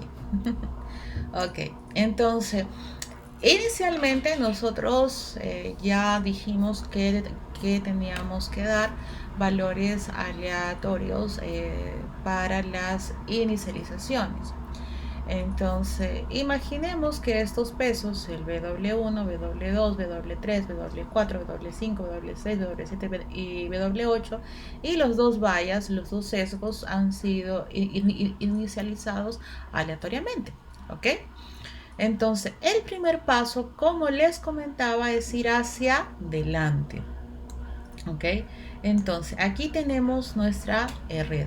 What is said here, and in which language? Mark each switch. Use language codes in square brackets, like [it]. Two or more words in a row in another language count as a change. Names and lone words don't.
[es] Ok, entonces inicialmente nosotros ya dijimos que teníamos que dar valores aleatorios para las inicializaciones. Entonces, imaginemos que estos pesos, el W1, W2, W3, W4, W5, W6, W7 y W8, y los dos vallas, los dos sesgos han sido inicializados aleatoriamente. ¿Ok? Entonces, el primer paso, como les comentaba, es ir hacia adelante. ¿Ok? Entonces, aquí tenemos nuestra red.